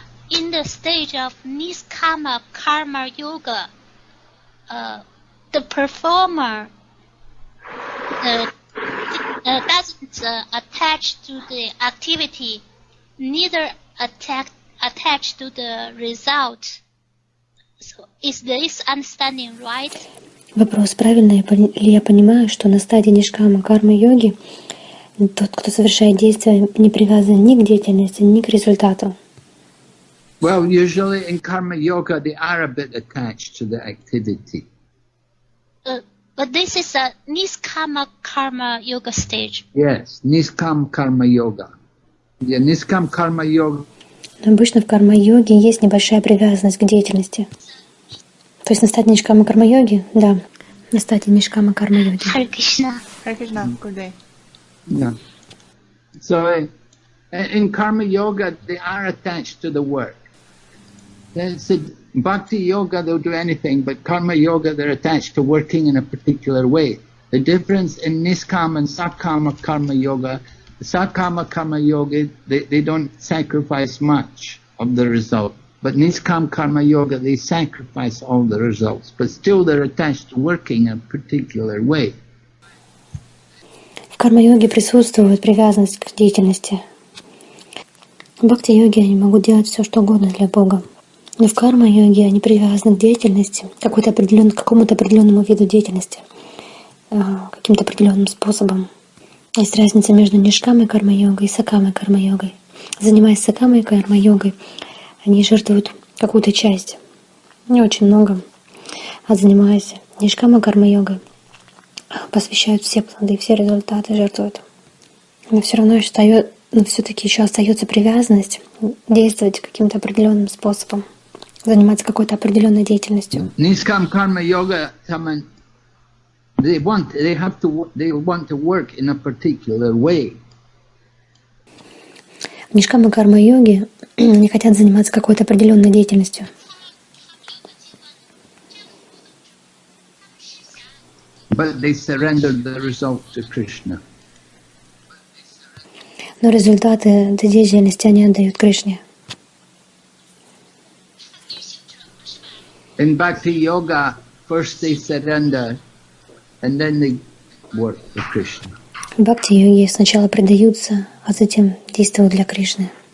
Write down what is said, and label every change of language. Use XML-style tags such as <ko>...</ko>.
<en>in the stage of Niskama Karma Yoga, the performer doesn't attach to the activity, neither attach to the result. So is this understanding right?</en> <ru>Вопрос, правильно ли я понимаю, что на стадии нишкама карма-йоги тот, кто совершает действия, не привязан ни к деятельности, ни к результату?</ru> <en>Well, usually in karma yoga they are a bit attached to the activity. But this is a Niskama Karma Yoga stage. Yes, Niskam Karma Yoga. Yeah, Niskam Karma Yoga.</en> <ru>Обычно в карма-йоге есть небольшая привязанность к деятельности. То есть на стадии нишкама карма-йоги, да, на стадии нишкама карма-йоги.</ru> <en>Hare Krishna. Hare Krishna, good day. Yeah. So in karma yoga they are attached to the work. They said bhakti yoga they'll do anything, but karma yoga they're attached to working in a particular way. The difference in niskama and sakama karma yoga, the sakama karma yoga they don't sacrifice much of the result. But niskam karma yoga they sacrifice all the results, but still they're attached to working in a particular way.</en> <ru>В карма-йоге присутствует привязанность к деятельности. В бхакти-йоге они могут делать все, что угодно для Бога. Но в карма-йоге они привязаны к деятельности, к какому-то определенному виду деятельности, каким-то определенным способом. Есть разница между нишкамой карма-йогой и сакамой карма-йогой. Занимаясь сакамой карма-йогой, они жертвуют какую-то часть, не очень много, а занимаясь нишкамой карма-йогой, посвящают все плоды, все результаты, жертвуют. Но все равно все-таки еще остается привязанность действовать каким-то определенным способом, заниматься какой-то определенной деятельностью.</ru> <en>Niskam karma yoga, they want to work in a particular way.</en> <ru>В нишкама карма-йоге они хотят заниматься какой-то определенной деятельностью.</ru> <en>But they surrender the result to Krishna.</en> <ru>Но результаты этой деятельности они отдают Кришне.</ru> <en>In bhakti yoga, first they surrender, and then they work for Krishna.</en> <ru>В бхакти-йоге сначала предаются, а затем действуют для Кришны.</ru>